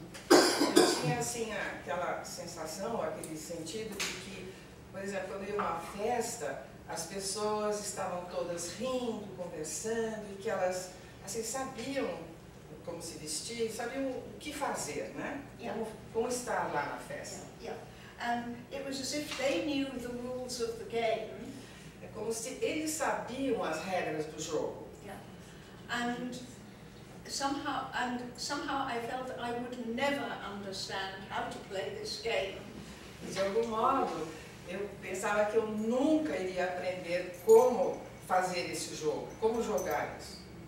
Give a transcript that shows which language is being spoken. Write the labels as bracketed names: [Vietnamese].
[Portuguese] eu tinha assim aquela sensação, aquele sentido de que, por exemplo, quando eu ia a uma festa, as pessoas estavam todas rindo, conversando, e que elas assim, sabiam como se vestir, sabiam o que fazer, né? Como estar lá na festa. [English] Yeah. And it was as if they knew the rules of the game. [Portuguese] É como se eles sabiam as regras do jogo. [English] Yeah. And somehow I felt that I would never understand how to play this game. [Portuguese] E de algum modo, eu pensava que eu nunca iria aprender como fazer esse jogo, como jogar isso.